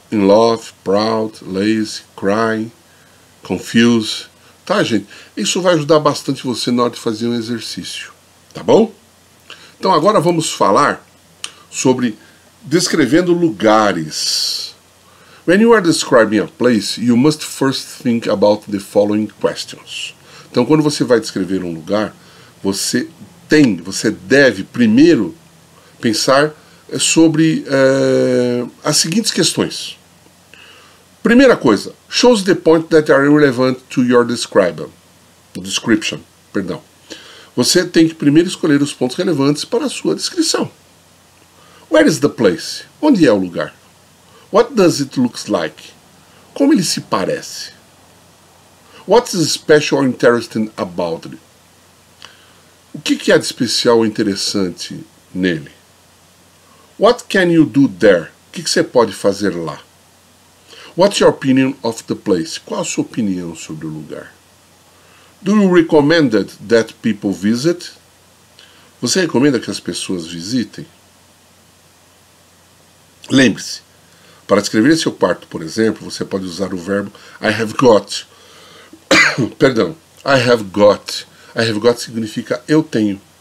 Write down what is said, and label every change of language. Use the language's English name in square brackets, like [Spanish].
[English] In love, proud, lazy, crying, confused. [Portuguese] Tá, gente? Isso vai ajudar bastante você na hora de fazer um exercício. Tá bom? Então agora vamos falar sobre descrevendo lugares. [English] When you are describing a place, you must first think about the following questions. [Portuguese] Então, quando você vai descrever um lugar, você deve primeiro pensar sobre as seguintes questões. Primeira coisa, [English] shows the point that are relevant to your description. [Portuguese] Perdão. Você tem que primeiro escolher os pontos relevantes para a sua descrição. [English] Where is the place? [Portuguese] Onde é o lugar? [English] What does it look like? [Portuguese] Como ele se parece? [English] What is special or interesting about it? [Portuguese] O que há de especial ou interessante nele? [English] What can you do there? [Portuguese] O que você pode fazer lá? [English] What's your opinion of the place? [Portuguese] Qual a sua opinião sobre o lugar? [English] Do you recommend that people visit? [Portuguese] Você recomenda que as pessoas visitem? Lembre-se, para descrever seu quarto, por exemplo, você pode usar o verbo [English] I have got. [Portuguese] Perdão, [English] I have got. [Portuguese] I have got significa eu tenho.